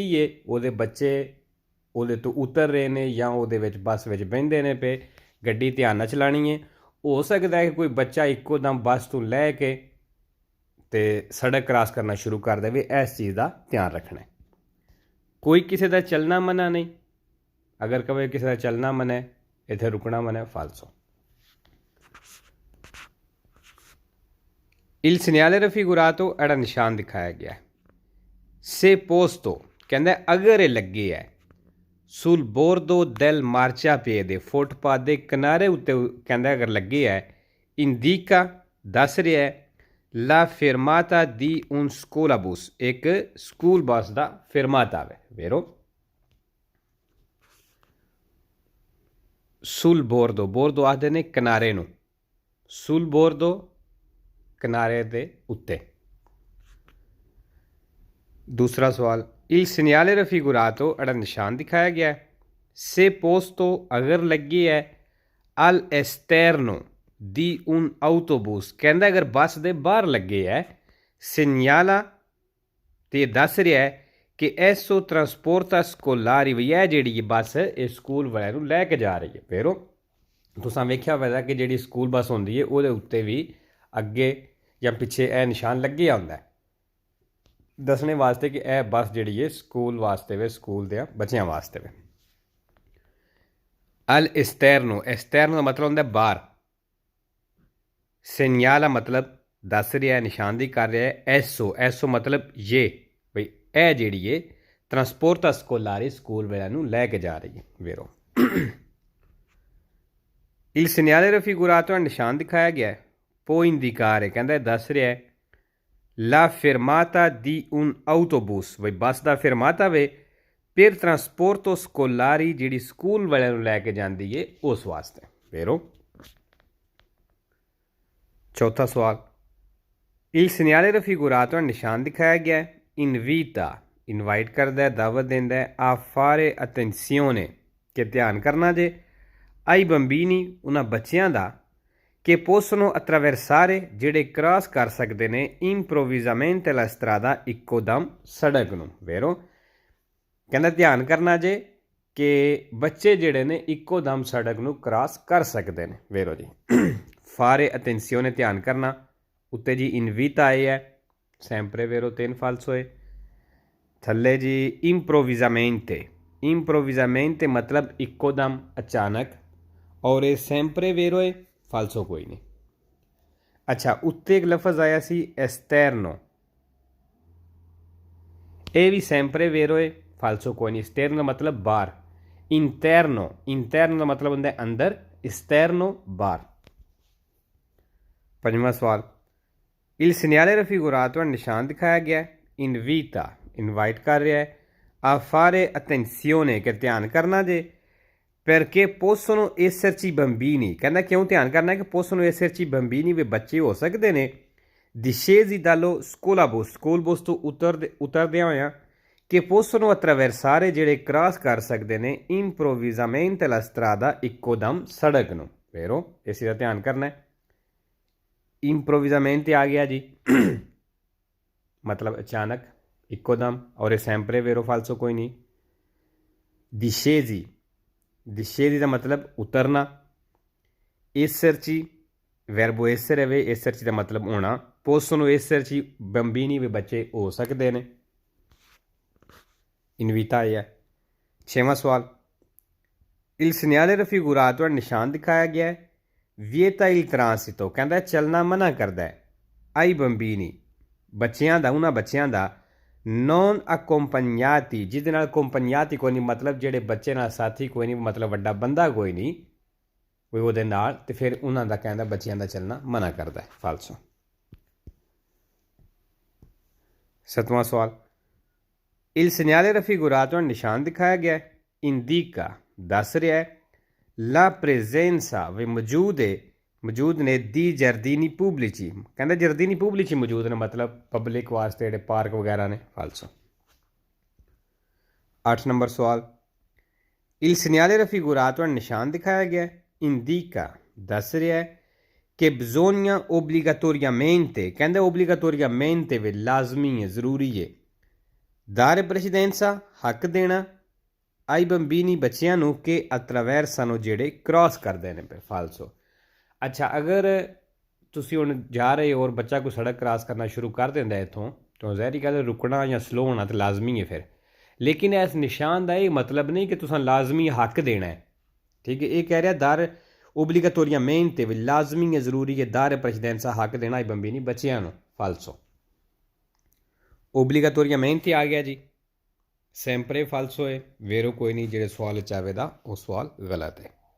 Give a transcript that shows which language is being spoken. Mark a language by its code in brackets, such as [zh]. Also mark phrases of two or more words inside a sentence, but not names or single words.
[pa] ਏ ਉਹਦੇ ਬੱਚੇ ਉਹਦੇ ਤੋਂ ਉਤਰ ਰਹੇ ਨੇ ਜਾਂ ਉਹਦੇ ਵਿੱਚ ਬੱਸ ਵਿੱਚ ਬਹਿੰਦੇ ਨੇ ਪਏ ਗੱਡੀ ਧਿਆਨ ਨਾਲ ਚਲਾਉਣੀ ਹੈ ਹੋ ਸਕਦਾ ਹੈ ਕਿ ਕੋਈ ਬੱਚਾ ਇੱਕੋ ਦਮ ਬੱਸ ਤੋਂ ਲੈ ਕੇ ਤੇ ਸੜਕ ਕ੍ਰਾਸ ਕਰਨਾ ਸ਼ੁਰੂ ਕਰ ਦੇਵੇ ਇਸ ਚੀਜ਼ ਦਾ ਧਿਆਨ ਰੱਖਣਾ ਕੋਈ ਕਿਸੇ ਦਾ ਚੱਲਣਾ ਮਨਾ ਨਹੀਂ ਅਗਰ ਕਵੇ ਕਿਸੇ ਦਾ ਚੱਲਣਾ ਮਨਾ ਹੈ ਇੱਥੇ ਰੁਕਣਾ ਮਨਾ ਹੈ ਫਾਲਸੋ [it] il segnale raffigurato era [pa] ਨਿਸ਼ਾਨ ਦਿਖਾਇਆ ਗਿਆ [it] se posto [pa] ਕਹਿੰਦਾ ਅਗਰ ਇਹ ਲੱਗੇ ਹੈ [it] sul bordo del marciapiede [pa] ਫੁੱਟਪਾਥ ਦੇ ਕਿਨਾਰੇ ਉੱਤੇ ਕਹਿੰਦਾ ਅਗਰ ਲੱਗੇ ਹੈ indica ਦੱਸ ਰਿਹਾ ਹੈ [it] la fermata di un scolabus [pa] ਇੱਕ ਸਕੂਲ ਬੱਸ ਦਾ ਫਿਰਮਾਤਾ ਹੈ [it] vero sul bordo [pa] ਆਖਦੇ ਨੇ ਕਿਨਾਰੇ ਨੂੰ [it] sul bordo [pa] ਕਿਨਾਰੇ ਦੇ ਉੱਤੇ ਦੂਸਰਾ ਸਵਾਲ [it] il segnale raffigurato era [pa] ਨਿਸ਼ਾਨ ਦਿਖਾਇਆ ਗਿਆ [it] se posto [pa] ਅਗਰ ਲੱਗੀ ਹੈ [it] al esterno di un autobus कहता [pa] ਅਗਰ ਬੱਸ ਦੇ ਬਾਹਰ ਲੱਗੇ ਹੈ segnala ਤੇ ਦੱਸ ਰਿਹਾ ਹੈ ਕਿ [it] esso trasporta scolari [pa] ਭੀ ਹੈ ਜੀ ਬੱਸ ਇਸ ਸਕੂਲ ਵਾਲੇ ਨੂੰ ਲੈਕੇ ਜਾ ਰਹੀ ਹੈ ਫਿਰ ਤੁਸਾਂ ਵੇਖਿਆ ਹੋਵੇਗਾ ਕਿ ਜੀ ਸਕੂਲ ਬੱਸ ਹੁੰਦੀ ਹੈ ਉਹਦੇ ਉੱਤੇ ਭੀ ਅੱਗੇ ਯਾ ਪਿੱਛੇ ਯਹ ਨਿਸ਼ਾਨ ਲੱਗੇ ਹੁੰਦਾ ਹੈ ਦੱਸਣੇ ਵਾਸਤੇ ਕਿ ਯਹ ਬੱਸ ਜੀ ਹੈ ਸਕੂਲ ਵਾਸਤੇ ਵੇ ਸਕੂਲ ਦੇ ਬੱਚਿਆਂ ਵਾਸਤੇ ਵੇ [it] al esterno [pa] ਮਤਲਬ ਹੁੰਦਾ ਬਾਹਰ ਸੇਨਿਆਲਾ ਮਤਲਬ ਦੱਸ ਰਿਹਾ ਹੈ ਨਿਸ਼ਾਨਦੀ ਕਰ ਰਿਹਾ ਹੈ ਏਸੋ ਮਤਲਬ ਯੇ ਭਾਈ ਯਹ ਜੀ ਹੈ [it] trasporta scolari [pa] ਸਕੂਲ ਵਾਲਿਆਂ ਨੂੰ ਲੈਕੇ ਜਾ ਰਹੀ ਹੈ ਵੇਰੋ [it] il segnale raffigurato [pa] ਨਿਸ਼ਾਨ ਦਿਖਾਇਆ ਗਿਆ ਹੈ [it] può indicare [pa] ਕਹਿੰਦਾ ਦੱਸ ਰਿਹਾ ਹੈ [it] la fermata di un autobus [pa] भाई बस का fermata वे [it] per trasporto scolari [pa] ਜੀ ਸਕੂਲ ਵਾਲੇ ਲੈਕੇ ਜਾਤੀ ਹੈ ਉਸ ਵਾਸਤੇ ਵੇਰੋ ਚੌਥਾ ਸਵਾਲ [it] il segnale raffigurato [pa] ਨਿਸ਼ਾਨ ਦਿਖਾਇਆ ਗਿਆ ਹੈ invita ਇਨਵਾਈਟ ਕਰਤਾ ਹੈ ਦਾਵਤ ਦੇਤਾ ਹੈ [it] a fare attenzione [pa] ਕੇ ਧਿਆਨ ਕਰਨਾ ਜੇ [it] ai bambini [pa] ਉਨ੍ਹਾਂ ਬੱਚੀਆਂ ਦਾ [it] che possono attraversare [pa] ਜਿਹੜੇ ਕ੍ਰਾਸ ਕਰ ਸਕਦੇ ਨੇ [it] improvvisamente la strada [pa] ਇੱਕੋਦਮ ਸੜਕ ਨੂੰ vero ਕਹਿੰਦਾ ਧਿਆਨ ਕਰਨਾ ਜੇ ਕਿ ਬੱਚੇ ਜਿਹੜੇ ਨੇ ਇੱਕੋਦਮ ਸੜਕ ਨੂੰ ਕ੍ਰਾਸ ਕਰ ਸਕਦੇ ਨੇ vero ਜੀ [it] fare attenzione [pa] ਧਿਆਨ ਕਰਨਾ ਉੱਤੇ ਜੀ invita ਆਏ ਹੈ [it] sempre vero [pa] 3 falso ਹੈ ਥੱਲੇ ਜੀ improvvisamente ਮਤਲਬ ਇੱਕੋਦਮ ਅਚਾਨਕ ਔਰ ਯੇ [it] sempre vero [pa] ਹੈ ਫਾਲਸੋ ਕੋਈ ਨਹੀਂ ਅੱਛਾ ਉੱਤੇ ਇੱਕ ਲਫ਼ਜ਼ ਆਇਆ ਸੀ ਐਸਟਰਨੋ ਯੇ ਭੀ [it] sempre vero [pa] ਹੈ ਫਾਲਸੋ ਕੋਈ ਨਹੀਂ ਐਸਟਰਨੋ ਮਤਲਬ ਬਾਹਰ ਇੰਟਰਨੋ ਕਾ ਮਤਲਬ ਹੋਂਗੇ ਅੰਦਰ ਐਸਟਰਨੋ ਬਾਹਰ ਪੰਜਵਾਂ ਸਵਾਲ [it] il segnale raffigurato [pa] ਨਿਸ਼ਾਨ ਦਿਖਾਇਆ ਗਿਆ invita ਇਨਵਾਈਟ ਕਰ ਰਿਹਾ ਹੈ [it] a fare attenzione che [pa] ਧਿਆਨ ਕਰਨਾ ਜੇ [it] perché possono esserci bambini [pa] ਕਹਿੰਦਾ ਕਿਉਂ ਧਿਆਨ ਕਰਨਾ ਕਿ [it] possono esserci bambini [pa] ਵੀ ਬੱਚੇ ਹੋ ਸਕਦੇ ਨੇ [it] discesi dallo scolabus [pa] ਸਕੂਲ ਬੱਸ ਤੋਂ ਉਤਰਦਿਆਂ ਹੋਇਆਂ [it] che possono attraversare [pa] ਜਿਹੜੇ ਕ੍ਰਾਸ ਕਰ ਸਕਦੇ ਨੇ [it] improvvisamente la strada [pa] ਇੱਕੋ ਦਮ ਸੜਕ ਨੂੰ vero ਇਸੇ ਦਾ ਧਿਆਨ ਕਰਨਾ ਹੈ improvvisamente ਆ ਗਿਆ ਜੀ ਮਤਲਬ ਅਚਾਨਕ ਇੱਕੋਦਮ ਔਰ [it] sempre vero [pa] falso कोई नहीं [it] discesi discesi [pa] ਕਾ ਮਤਲਬ ਉਤਰਨਾ [it] esserci verbo essere [pa] ਵੇ esserci ਕਾ ਮਤਲਬ ਹੋਨਾ [it] possono esserci bambini [pa] ਵੇ ਬੱਚੇ ਹੋ ਸਕਤੇ ਹੈਂ ਇਨਵਿਤਾ ਹੈ ਛੇਵਾਂ ਸਵਾਲ [it] il segnale raffigurato [pa] ਨਿਸ਼ਾਨ ਦਿਖਾਇਆ ਗਿਆ ਹੈ [it] vieta il transito [pa] ਕਹਿੰਦਾ ਚੱਲਣਾ ਮਨਾ ਕਰਤਾ ਹੈ [it] ai bambini [pa] ਬੱਚੀਆਂ ਦਾ ਉਨ੍ਹਾਂ ਬੱਚੀਆਂ ਦਾ [it] non accompagnati [pa] ਜਿਹਦੇ ਨਾਲ accompagnati ਕੋਈ ਨਹੀਂ ਮਤਲਬ ਜਿਹੜੇ ਬੱਚੇ ਨਾਲ ਸਾਥੀ ਕੋਈ ਨਹੀਂ ਮਤਲਬ ਵੱਡਾ ਬੰਦਾ ਕੋਈ ਨਹੀਂ ਕੋਈ ਓਹਦੇ ਨਾਲ ਤੇ ਫਿਰ ਉਨ੍ਹਾਂ ਦਾ ਕਹਿੰਦਾ ਬੱਚੀਆਂ ਦਾ ਚੱਲਣਾ ਮਨਾ ਕਰਤਾ ਹੈ ਫਾਲਸੋ ਸੱਤਵਾਂ ਸਵਾਲ [it] il segnale raffigurato [pa] ਨਿਸ਼ਾਨ ਦਿਖਾਇਆ ਗਿਆ ਹੈ indica ਦੱਸ ਰਿਹਾ ਹੈ [it] la presenza [pa] ਵੇ ਮੌਜੂਦ ਹੈ ਮੌਜੂਦ ਨੇ ਦੀ [it] giardini pubblici [pa] ਕਹਿੰਦੇ [it] giardini pubblici [pa] ਮੌਜੂਦ ਨੇ ਮਤਲਬ ਪਬਲਿਕ ਵਾਸਤੇ ਜਿਹੜੇ ਪਾਰਕ ਵਗੈਰਾ ਨੇ ਫਾਲਸੋ 8 ਨੰਬਰ ਸਵਾਲ [it] il segnale raffigurato [pa] ਨਿਸ਼ਾਨ ਦਿਖਾਇਆ ਗਿਆ indica ਦੱਸ ਰਿਹਾ ਹੈ ਕਿ [it] bisogna obbligatoriamente [pa] कहते obbligatoriamente वे लाजमी है ज़रूरी है [it] dare precedenza [pa] ਹੱਕ ਦੇਣਾ [it] ai bambini [pa] ਬੱਚੀਆਂ ਨੂੰ ਕੇ ਅਟ੍ਰਾਵੈਰਸਾਨੋ ਜਿਹੜੇ ਕ੍ਰਾਸ ਕਰਤੇ ਹੈਂ ਫਾਲਸੋ ਅੱਛਾ ਅਗਰ ਤੁਸੀਂ ਹੁਣ ਜਾ ਰਹੇ ਹੋ ਔਰ ਬੱਚਾ ਕੋਈ ਸੜਕ ਕ੍ਰਾਸ ਕਰਨਾ ਸ਼ੁਰੂ ਕਰ ਦੇਂਦਾ ਹੈ ਇੱਥੋਂ ਤੋ ਜ਼ਾਹਿਰ ਗੱਲ ਰੁਕਣਾ ਯਾ ਸਲੋ ਹੋਣਾ ਤੋ ਲਾਜ਼ਮੀ ਹੈ ਫਿਰ ਲੇਕਿਨ ਇਸ ਨਿਸ਼ਾਨ ਕਾ ਯੇ ਮਤਲਬ ਨਹੀਂ ਕਿ ਤੁਸਾਂ ਲਾਜ਼ਮੀ ਹੱਕ ਦੇਣਾ ਹੈ ਠੀਕ ਹੈ ਯੇ ਕਹਿ ਰਿਹਾ [it] dare obbligatoria mente [pa] ਲਾਜ਼ਮੀ ਹੈ ਜ਼ਰੂਰੀ ਹੈ [it] dare precedenza [pa] ਹੱਕ ਦੇਣਾ [it] ai bambini [pa] ਬੱਚੀਆਂ ਨੂੰ ਫਾਲਸੋ [it] obbligatoria mente [pa] ਆ ਗਿਆ ਜੀ [it] sempre falso [pa] ਹੈ ਵੇਰੋ ਕੋਈ ਨਹੀਂ ਜਿਹੜੇ ਸਵਾਲ ਚਾਹੇ ਦਾ ਵੋ ਸਵਾਲ ਗਲਤ ਹੈ